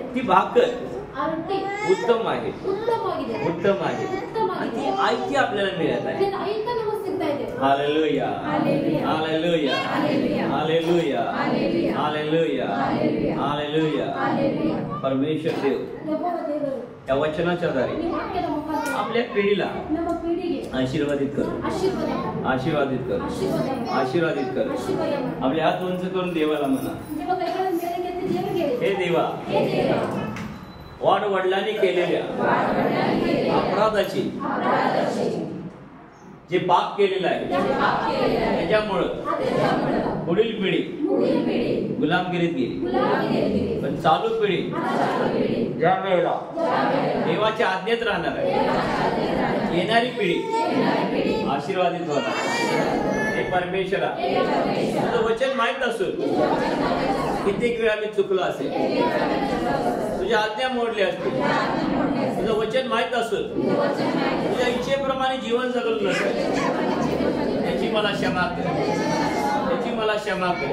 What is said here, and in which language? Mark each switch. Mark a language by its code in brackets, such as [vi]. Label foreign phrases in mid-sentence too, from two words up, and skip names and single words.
[mr] ती भाकर [kn] ಆ ರೊಟ್ಟಿ [mr] उत्तम आहे, [kn] ಉತ್ತಮವಾಗಿದೆ. [mr] उत्तम आहे. [kn] ಉತ್ತಮವಾಗಿದೆ. [mr] आणि ती आयती आपल्याला मिळत आहे. [kn] ಇದನ್ನ ಐತ ನಮಗೆ ಸಿಗ್ತಾ ಇದೆ. [mr] हालेलुया, हालेलुया. हालेलुया, हालेलुया. हालेलुया, हालेलुया. हालेलुया, हालेलुया. हालेलुया. हालेलुया. परमेश्वर देव [kn] ಯೆಹೋವ ದೇವರು [mr] या वचनाच्या द्वारे [kn] ಈ ವಾಕ್ಯದ ಮುಖಾಂತರ [mr] आपल्या पिढीला [kn] ನಮ್ಮ ಪೀಳಿಗೆ [mr] आशीर्वादित करू, [kn] ಆಶೀರ್ವಾದ ಮಾಡು. [mr] आशीर्वादित करू, [kn] ಆಶೀರ್ವಾದ ಮಾಡು. [mr] आशीर्वादित करू. [kn] ಆಶೀರ್ವಾದ ಮಾಡು. [mr] आपले हात उंच करून देवाला म्हणा, [kn] ನಿಮ್ಮ ಕೈಗಳನ್ನು ಮೇಲಕ್ಕೆತ್ತಿ ದೇವರಿಗೆ ಹೇಳಿ. [mr] हे देवा, [kn] ಹೇ ದೇವ, [mr] वाढ वडिलांनी केलेल्या अपराधाची, जे पाप केलेलं आहे त्याच्यामुळं पुढील पिढी [kn] ಮುಂದಿನ ಪೀಳಿ [mr] गुलामगिरीत गेली. [kn] ಗುಲಾಮಗಿರಿ [mr] पण चालू पिढी ज्या वेळेला देवाच्या आज्ञेत राहणार आहे, येणारी पिढी आशीर्वादित होणार. हे परमेश्वरा, तुझं वचन माहित असून कित्येक वेळा मी चुकलो असेल, तुझ्या आज्ञा मोडल्या असतील, तुझं वचन माहित असून तुझ्या इच्छेप्रमाणे जीवन जगलं नसेल, त्याची मला क्षमा कर, त्याची मला क्षमा कर.